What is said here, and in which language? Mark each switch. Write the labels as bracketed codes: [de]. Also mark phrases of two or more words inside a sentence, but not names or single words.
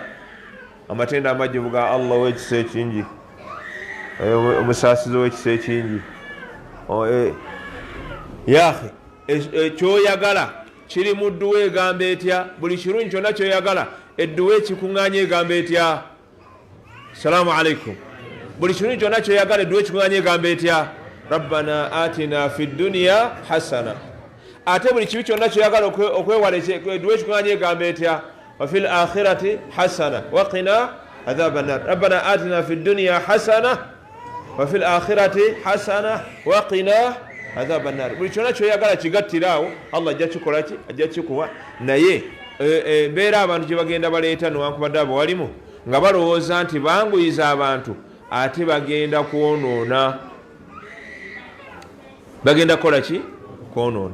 [lg] Amatenda amajjuvu ga Allah w'ekisa ekingi, omusaasizi w'ekisa ekingi. Yahe ekyoyagala kiri mu dduwa egamba etya? Buli kirungi kyonna kyoyagala edduwa ekikuŋŋaanya egamba etya? [ar] السلام عليكم. [lg] Buli kirungi kyonna kyoyagala edduwa ekikuŋŋaanya egamba etya? [ar] ربنا آتنا في الدنيا حسنة. [lg] Ate buli kibi kyonna kyoyagala okwewala edduwa ekikuŋŋaanya egamba etya? [ar] وفي الآخرة حسنة وقنا عذاب النار. ربنا آتنا في الدنيا حسنة وفي الآخرة حسنة وقنا عذاب النار. [lg] Buli kyonna kyoyagala kigattiraawo, Allah ajja kikola ki? Ajja kikuwa. Naye embeera abantu gye bagenda baleeta newankubadde abawalimu nga balowooza nti banguyiza abantu, ate bagenda kwonoona. Bagenda kola ki? Kwonoona.